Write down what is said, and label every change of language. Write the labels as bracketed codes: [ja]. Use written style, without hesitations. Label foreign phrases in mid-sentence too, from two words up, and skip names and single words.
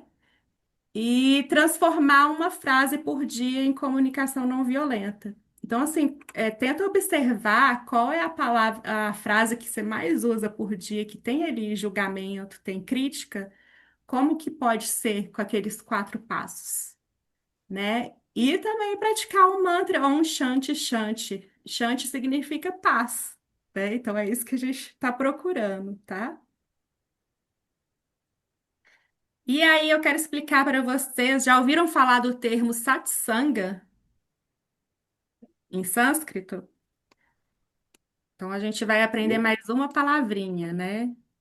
[pt] E transformar uma frase por dia em comunicação não violenta. Então, assim, tenta observar qual é a palavra, a frase que você mais usa por dia, que tem ali julgamento, tem crítica, como que pode ser com aqueles 4 passos, né? E também praticar um mantra ou um [sa] शान्ति शान्ति. [pt] Shanti significa paz, né? Então é isso que a gente está procurando, tá? E aí eu quero explicar para vocês, já ouviram falar do termo satsanga em sânscrito? Então a gente vai aprender mais uma palavrinha, né?